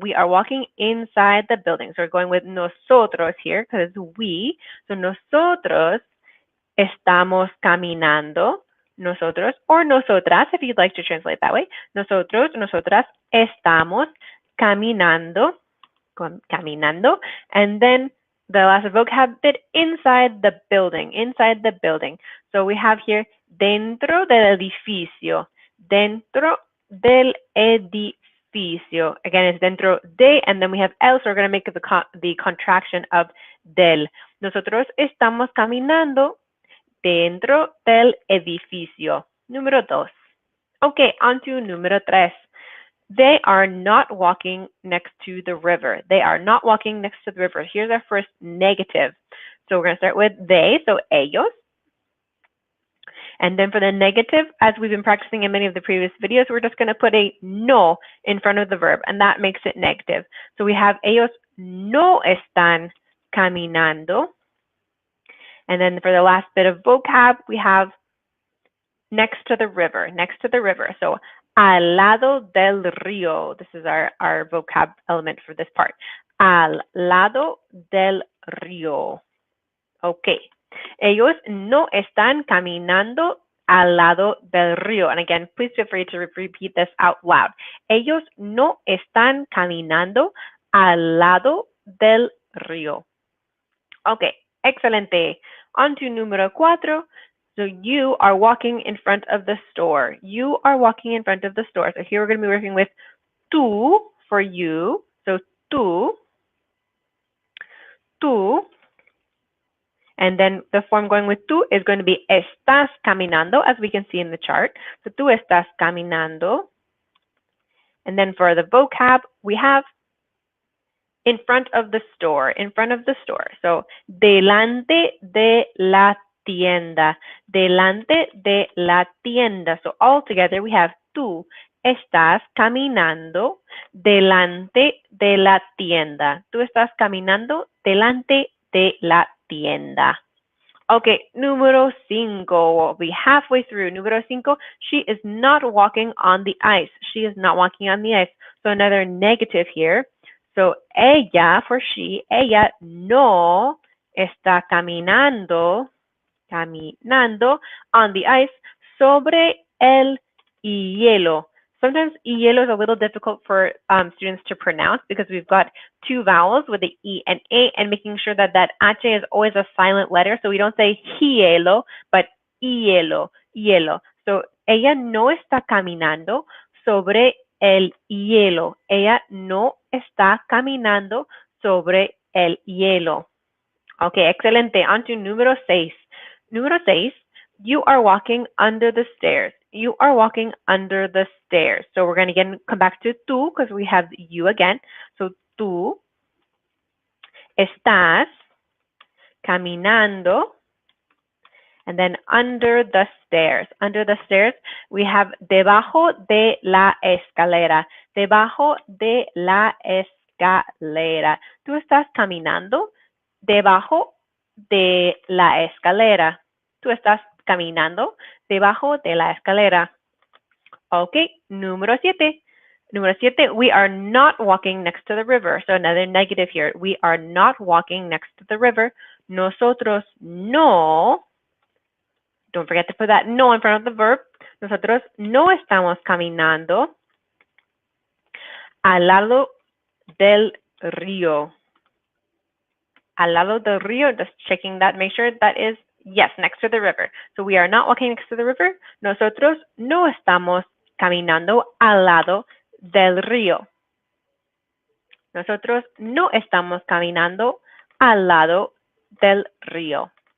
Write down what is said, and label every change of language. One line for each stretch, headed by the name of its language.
English: We are walking inside the building. So we're going with nosotros here because it's we.
Spanish: So nosotros estamos caminando.
English: Nosotros, or nosotras, if you'd like to translate that way.
Spanish: Nosotros, nosotras, estamos caminando.
English: Caminando. And then the last vocab bit, inside the building. Inside the building. So we have here
Spanish: dentro del edificio. Dentro del edificio.
English: Again, it's dentro de, and then we have el, so we're going to make the contraction of del.
Spanish: Nosotros estamos caminando dentro del edificio. Número dos.
English: Okay, on to
Spanish: número tres.
English: They are not walking next to the river. They are not walking next to the river. Here's our first negative. So we're going to start with they, so ellos. And then for the negative, as we've been practicing in many of the previous videos, we're just going to put a no in front of the verb, and that makes it negative.
Spanish: So we have ellos no están caminando.
English: And then for the last bit of vocab, we have next to the river, next to the river. So
Spanish: al lado del río.
English: This is our vocab element for this part.
Spanish: Al lado del río. Okay. Ellos no están caminando al lado del río.
English: And again, please feel free to repeat this out loud.
Spanish: Ellos no están caminando al lado del río.
English: Okay, excelente. On to
Spanish: número cuatro.
English: So you are walking in front of the store. You are walking in front of the store. So here we're going to be working with tú for you. So tú. And then the form going with tú is going to be
Spanish: estás caminando,
English: as we can see in the chart. So
Spanish: tú estás caminando.
English: And then for the vocab, we have in front of the store, in front of the store.
Spanish: So delante de la tienda, delante de la tienda.
English: So all together we have
Spanish: tú estás caminando delante de la tienda. Tú estás caminando delante de la tienda.
English: Okay, número 5. We'll be halfway through. Número 5, she is not walking on the ice. She is not walking on the ice. So another negative here.
Spanish: So ella, for she, ella no está caminando
English: on the ice
Spanish: sobre el hielo.
English: Sometimes hielo is a little difficult for students to pronounce because we've got two vowels with the E and A, and making sure that that H is always a silent letter. So we don't say hielo, but hielo, hielo.
Spanish: So ella no está caminando sobre el hielo. Ella no está caminando sobre el hielo.
English: Okay, excelente. On to número 6. Número 6, you are walking under the stairs. You are walking under the stairs. So we're going to again come back to tú because we have you again.
Spanish: So tú estás caminando.
English: And then under the stairs. Under the stairs, we have
Spanish: debajo de la escalera. Debajo de la escalera. Tú estás caminando debajo de la escalera. Tú estás caminando debajo de la escalera.
English: Okay, número 7. Número 7, we are not walking next to the river. So another negative here. We are not walking next to the river.
Spanish: Nosotros no.
English: Don't forget to put that no in front of the verb.
Spanish: Nosotros no estamos caminando al lado del río. Al lado del río,
English: just checking that, make sure that is, yes, next to the river. So we are not walking next to the river.
Spanish: Nosotros no estamos caminando al lado del río. Nosotros no estamos caminando al lado del río.